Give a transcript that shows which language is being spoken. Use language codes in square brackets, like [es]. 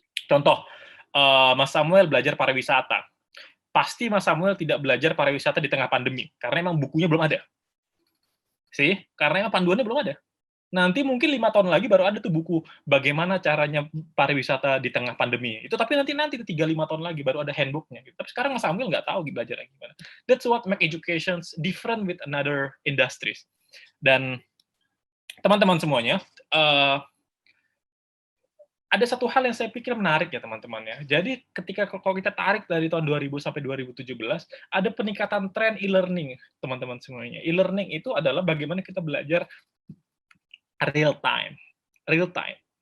[id] Contoh, Mas Samuel belajar pariwisata. Pasti Mas Samuel tidak belajar pariwisata di tengah pandemi, karena emang bukunya belum ada. Karena emang panduannya belum ada. Nanti mungkin 5 tahun lagi baru ada tuh buku bagaimana caranya pariwisata di tengah pandemi. Itu tapi nanti 3-5 tahun lagi baru ada handbook-nya gitu. Tapi sekarang Mas Samuel nggak tahu belajarnya gimana. [en] That's what make education different with another industries. [id] Dan teman-teman semuanya, ada satu hal yang saya pikir menarik ya teman-teman ya. Jadi ketika kalau kita tarik dari tahun 2000 sampai 2017, ada peningkatan tren e-learning teman-teman semuanya. E-learning itu adalah bagaimana kita belajar real time. Real time.